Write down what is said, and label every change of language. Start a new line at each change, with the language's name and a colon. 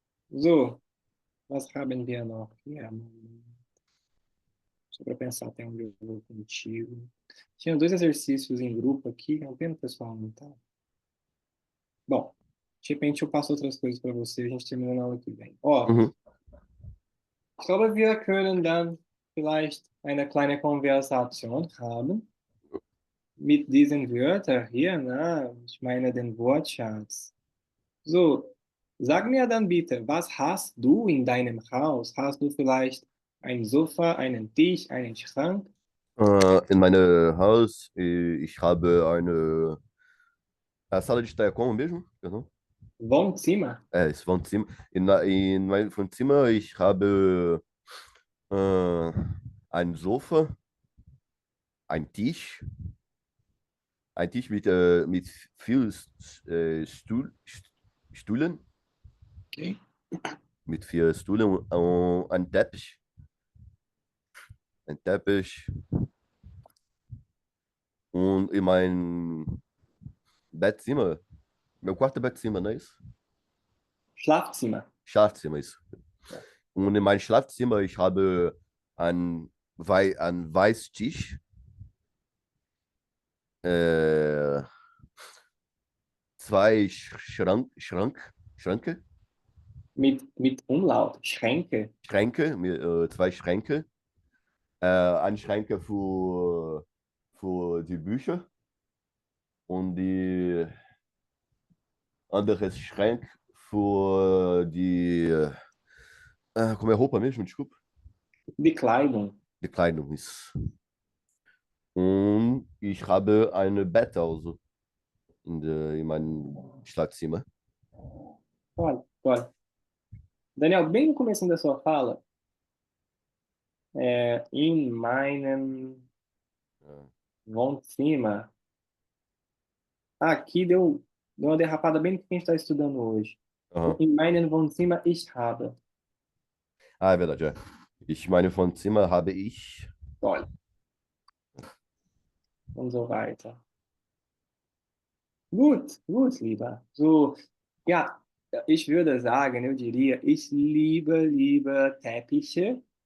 German: So, was haben wir noch hier?
Portuguese: Só para pensar até onde eu vou contigo. Tinha dois exercícios em grupo aqui, é uma pena o pessoal não tá. Bom, de repente eu passo outras coisas para você, a gente termina na aula que vem. Ó, Uhum.
German: ich glaube, wir können dann vielleicht eine kleine Konversation haben mit diesen Wörtern hier, ne? Ich meine den Wortschatz. So, sag mir dann bitte, was hast du in deinem Haus? Hast du vielleicht ein Sofa, einen Tisch, einen Schrank? In meinem Haus, ich habe eine.
Portuguese: A sala de estar é como mesmo? Perdão?
German: Wohnzimmer
Portuguese: Esse Wohnzimmer.
German: In meinem Wohnzimmer, ich habe äh, ein Sofa, ein Tisch, mit vielen Stühlen, okay. mit vier Stühlen und ein Teppich. Und in meinem Bettzimmer,
Portuguese: meu quarto é Bettzimmer, não é isso?
German: Schlafzimmer. Schlafzimmer ist. Ja. Und in meinem Schlafzimmer, ich habe einen Weißtisch, äh, zwei Schränke, Mit Umlaut. Schränke. zwei Schränke, eine Schränke für die Bücher und die andere Schränke für die,
Portuguese: como é roupa mesmo? Desculpa.
German: Die Kleidung. Die Kleidung ist. Und ich habe eine Bett also in meinem Schlafzimmer.
Portuguese: Olha, olha. Daniel, bem no começo da sua fala,
German: in meinem Wohnzimmer.
Portuguese: Aqui deu uma derrapada bem no que a gente está estudando hoje. Aham.
German: In meinem Wohnzimmer ich habe.
Portuguese: Ah, é verdade, é.
German: Ich meine, von Zimmer habe ich.
Portuguese: Olha.
German: Und so weiter. Gut, gut, lieber. So, ja, ich würde sagen,
Portuguese: eu diria,
German: ich liebe Teppiche.